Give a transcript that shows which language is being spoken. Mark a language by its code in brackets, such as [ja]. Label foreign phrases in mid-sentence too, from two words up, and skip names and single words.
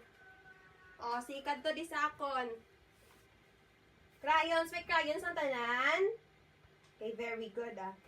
[hil] Sikat to di sakon. Crayons, may crayons ang tanan? [en] Okay, very good